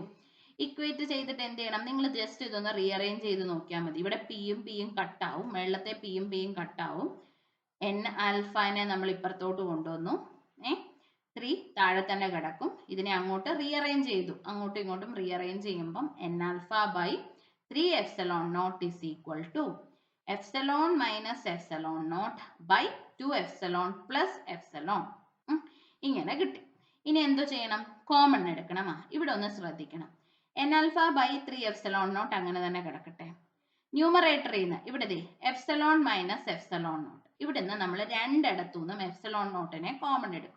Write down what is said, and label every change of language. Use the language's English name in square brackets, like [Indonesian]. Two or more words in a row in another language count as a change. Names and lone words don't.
[Malayalam] ഇക്വേറ്റ് ചെയ്തിട്ട് എന്ത് ചെയ്യണം? നിങ്ങൾ ജസ്റ്റ് ഇതൊന്ന് റീഅറേഞ്ച് ചെയ്ത് നോക്കിയാൽ മതി. ഇവിടെ പിയും കട്ടാവും, മേളത്തെ പിയും കട്ടാവും. N∝ നമ്മൾ ഇപ്പുറത്തോട്ട് കൊണ്ടുവന്നു. 3 താഴെ തന്നെ കിടക്കും. ഇതിനെ അങ്ങോട്ട് റീഅറേഞ്ച് ചെയ്തു, അങ്ങോട്ടും ഇങ്ങോട്ടും റീഅറേഞ്ച് ചെയ്യുമ്പം N∝/3ε0 = ε-ε0/2ε+ε. ഇങ്ങനെ കിട്ടി. ഇനി എന്തോ ചെയ്യണം? കോമൺ എടുക്കണം. ഇവിടെ ഒന്ന് ശ്രദ്ധിക്കണം. N∝/3ε0 അങ്ങനെ തന്നെ കിടക്കട്ടെ. ന്യൂമറേറ്ററിൽ നിന്ന് ഇവിടെ ε- ഇവിടെ നിന്ന് നമ്മൾ രണ്ടിടത്തുനിന്നും ε0നെ കോമൺ എടുക്കും.